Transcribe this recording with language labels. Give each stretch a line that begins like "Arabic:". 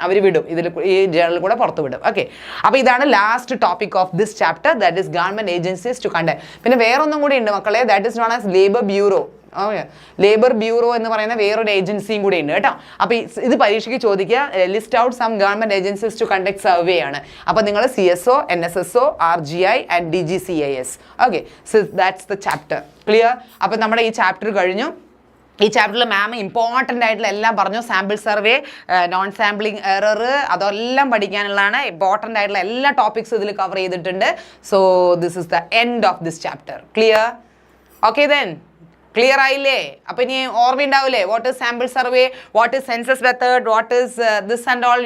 Malayalam: അവർ വിടും, ഈ ജേണൽ കൂടെ പുറത്തു വിടും. ഓക്കെ, അപ്പോൾ ഇതാണ്
English: Last topic of this chapter, that is government agencies to conduct.
Malayalam: പിന്നെ വേറൊന്നും കൂടി ഉണ്ട് മക്കളെ,
English: That is known as labour bureau.
Malayalam: Labour bureau എന്ന് പറയുന്ന വേറൊരു ഏജൻസിയും കൂടി ഉണ്ട് കേട്ടോ. അപ്പോൾ ഇത് പരീക്ഷയ്ക്ക് ചോദിക്കുക,
English: list out some government agencies to conduct survey
Malayalam: ആണ്. അപ്പോൾ നിങ്ങൾ CSO, NSSO, RGI and DGCIS.
English: Okay, so that's the chapter. Clear?
Malayalam: അപ്പോൾ നമ്മുടെ ഈ ചാപ്റ്റർ കഴിഞ്ഞു. ഈ ചാപ്റ്ററിൽ മാം ഇമ്പോർട്ടൻ്റ് ആയിട്ടുള്ള എല്ലാം പറഞ്ഞു. Sample survey, non sampling error, അതെല്ലാം പഠിക്കാനുള്ളതാണ്. ഇമ്പോർട്ടൻ്റ് ആയിട്ടുള്ള എല്ലാ ടോപ്പിക്സും ഇതിൽ കവർ ചെയ്തിട്ടുണ്ട്.
English: So this is the end of this chapter.
Malayalam: Clear?
English: okay then,
Malayalam: clear ആയില്ലേ? അപ്പോൾ ഇനി ഓർമ്മയുണ്ടാവില്ലേ,
English: What is sample survey, what is census method, what is this and all.